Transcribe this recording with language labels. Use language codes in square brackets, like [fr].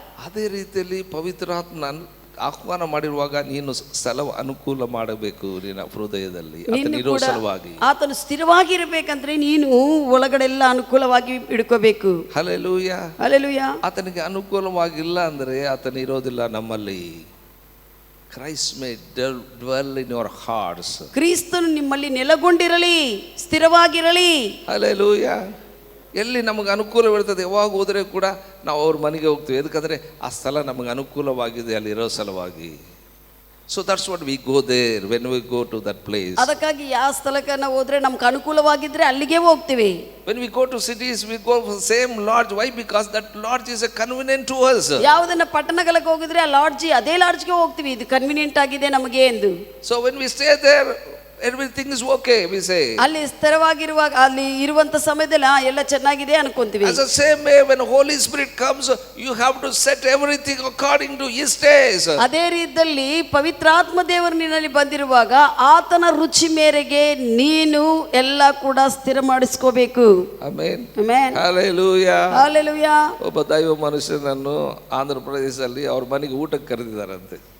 [kn] ಅದೇ ರೀತಿಯಲ್ಲಿ ಪವಿತ್ರಾತ್ಮ ಆಹ್ವಾನ ಮಾಡಿರುವಾಗ ನೀನು ಸ್ಥಳ ಅನುಕೂಲ ಮಾಡಬೇಕು ನಿನ್ನ ಹೃದಯದಲ್ಲಿ ಇರೋ ಸಲುವಾಗಿ. ಆತನು ಸ್ಥಿರವಾಗಿರಬೇಕಂದ್ರೆ ನೀನು ಒಳಗಡೆ ಎಲ್ಲ ಅನುಕೂಲವಾಗಿ ಇಡ್ಕೋಬೇಕು. ಹಲ್ಲೆಲೂಯಾ. ಹಲ್ಲೆಲೂಯಾ. ಆತನಿಗೆ ಅನುಕೂಲವಾಗಿಲ್ಲ ಅಂದ್ರೆ ಆತನ ಇರೋದಿಲ್ಲ ನಮ್ಮಲ್ಲಿ. [en] Christ may dwell in your hearts. [kn] ಕ್ರಿಸ್ತನು ನಿಮ್ಮಲ್ಲಿ ನೆಲೆಗೊಂಡಿರಲಿ, ಸ್ಥಿರವಾಗಿರಲಿ. ಹಲ್ಲೆಲೂಯಾ. ಎಲ್ಲಿ ನಮಗೆ ಅನುಕೂಲವಿರ್ತದೆ, ಯಾವಾಗ ಹೋದರೆ ಕೂಡ ನಾವು ಅವ್ರ ಮನೆಗೆ ಹೋಗ್ತೀವಿ. ಯಾಕಂದರೆ ಆ ಸ್ಥಳ ನಮಗೆ ಅನುಕೂಲವಾಗಿದೆ ಅಲ್ಲಿರೋ ಸಲುವಾಗಿ. [en] So that's what we go there when we go to that place. [kn] ಅದಕ್ಕಾಗಿ ಯಾವ ಸ್ಥಳಕ್ಕೆ ನಾವು ಹೋದ್ರೆ ನಮ್ಗೆ ಅನುಕೂಲವಾಗಿದ್ರೆ ಅಲ್ಲಿಗೆ ಹೋಗ್ತೀವಿ. [en] When we go to cities we go for same lodge. Why? Because that lodge is a convenient to us. [kn] ಯಾವುದನ್ನ ಪಟ್ಟಣಗಳಿಗೆ ಹೋಗಿದ್ರೆ ಆ ಲಾಡ್ಜ್, ಅದೇ ಲಾಡ್ಜ್ಗೆ ಹೋಗ್ತೀವಿ, ಇದು ಕನ್ವೀನಿಯಂಟ್ ಆಗಿದೆ ನಮಗೆ ಎಂದು. [en] So when we stay there everything is okay, we say. [kn] ಅಲ್ಲಿ ಸ್ಥಿರವಾಗಿರುವಾಗ ಅಲ್ಲಿ ಇರುವಂತ ಸಮಯದಲ್ಲಿ ಎಲ್ಲ ಚೆನ್ನಾಗಿದೆ ಅನ್ಕೊಂತೀವಿ. [en] As the same way, when Holy Spirit comes, you have to set everything according to His taste. [kn] ಅದೇ ರೀತಿಯಲ್ಲಿ ಪವಿತ್ರಾತ್ಮ ದೇವರು ನಿನ್ನಲ್ಲಿ ಬಂದಿರುವಾಗ ಆತನ ರುಚಿ ಮೇರೆಗೆ ನೀನು ಎಲ್ಲ ಕೂಡ ಸ್ಥಿರ ಮಾಡಿಸ್ಕೋಬೇಕು. [en] Amen. [kn] ಆಮೆನ್. [en] Hallelujah. [kn] ಹಲ್ಲೆಲೂಯಾ. ಒಬ್ಬ ದೈವ ಮನುಷ್ಯನನ್ನು ಆಂಧ್ರ ಪ್ರದೇಶದಲ್ಲಿ ಅವ್ರ ಮನೆಗೆ ಊಟಕ್ಕೆ ಕರೆದಿದ್ದಾರಂತೆ.